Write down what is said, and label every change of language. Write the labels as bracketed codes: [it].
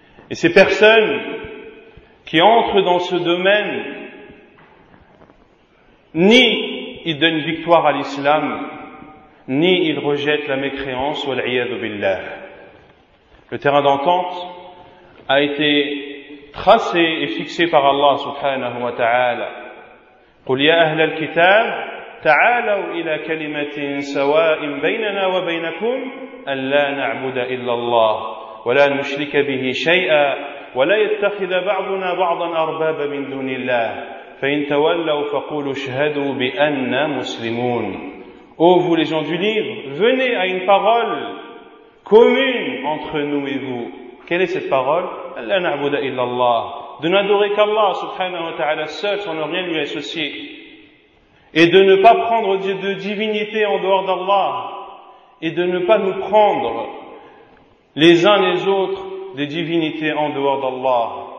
[fr] Et ces personnes qui entrent dans ce domaine, ni ils donnent victoire à l'islam, ni il rejette la mécréance, wal-'iyadhu billah. Le terrain d'entente a été tracé et fixé par Allah subhanahu wa ta'ala. [ar] قل يا أهل الكتاب تعالوا إلى كلمة سواء بيننا وبينكم ألا نعبد إلا الله ولا نشرك به شيئا ولا يتخذ بعضنا بعضا أربابا من دون الله فإن تولوا فقولوا اشهدوا بأننا مسلمون. [fr] Ô vous les gens du livre, venez à une parole commune entre nous et vous. Quelle est cette parole? [ar] ألا نعبد إلا الله, [fr] de n'adorer qu'Allah subhanahu wa ta'ala seul sans ne rien lui associer, et de ne pas prendre de divinité en dehors d'Allah, et de ne pas nous prendre les uns les autres des divinités en dehors d'Allah.